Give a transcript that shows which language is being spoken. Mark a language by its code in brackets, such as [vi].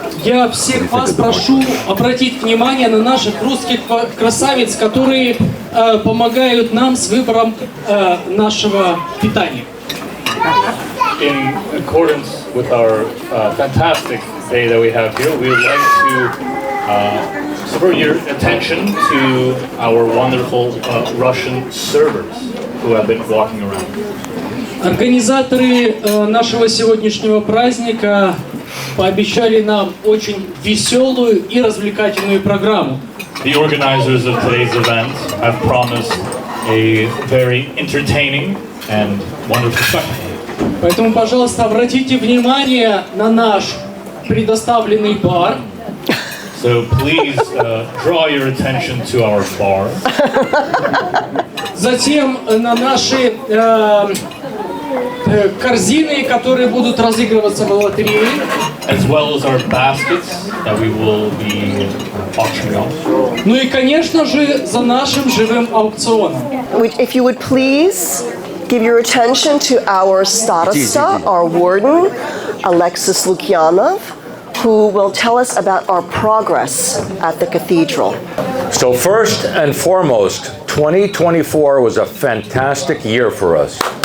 [ru] Я всех вас прошу обратить внимание на наших русских красавиц, которые помогают нам с выбором нашего питания. [en] In accordance with our fantastic day that we have here, we would like to spur your attention to our wonderful Russian servers who have been walking around. [ru] Организаторы нашего сегодняшнего праздника пообещали нам очень веселую и развлекательную программу. [en] The organizers of today's event have promised a very entertaining and wonderful spectacle. [ru] Поэтому, пожалуйста, обратите внимание на наш предоставленный бар. [en] So please draw your attention to our bar. [ru] Затем на наши корзины, которые будут разыгрываться в лотерее. [en] As well as our baskets that we will be auctioning off. [ru] Ну и, конечно же, за нашим живым аукционом. [en] If you would please give your attention to our starosta, our warden, Alexei Lukьянов, who will tell us about our progress at the cathedral. So first and foremost, 2024 was a fantastic year for us.